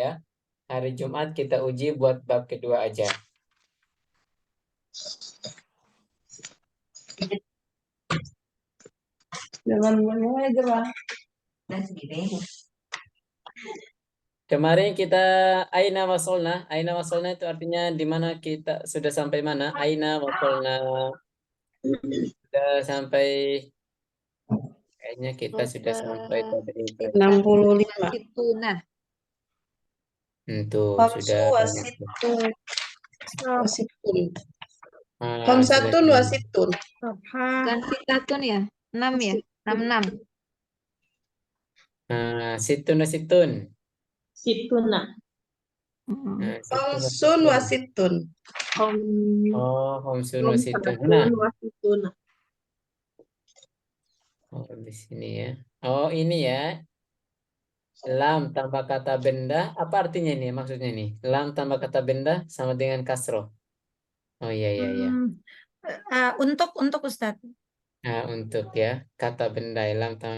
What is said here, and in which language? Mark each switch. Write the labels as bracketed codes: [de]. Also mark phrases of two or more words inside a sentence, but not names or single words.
[id] Hari Jumat kita uji buat bab kedua aja. Jangan mulai aja Bang. Kemarin kita [ar] أين وصلنا. أين وصلنا [id] itu artinya di mana kita sudah sampai mana? [ar] أين وصلنا. [id] Sudah sampai, kayaknya kita sudah sampai tadi. 65. Itu nah. Tuh Hamsu sudah. [ar] وستون. وستون. [id] Sudah Hamsatun kemarin. wasitun. Bukan sitatun ya? 6 ya? 66. [ar] ستون ستون. [id] Situna. Situn [ar] خمس وستون. Oh, خمس وستون. Nah, wasituna. [id] oh di sini ya. Oh, ini ya. Lam tambah kata benda. Apa artinya ini? Maksudnya nih. Lam tambah kata benda sama dengan kasroh. Oh iya iya iya. untuk Ustadz. Nah, untuk ya kata benda ya, lam tambah.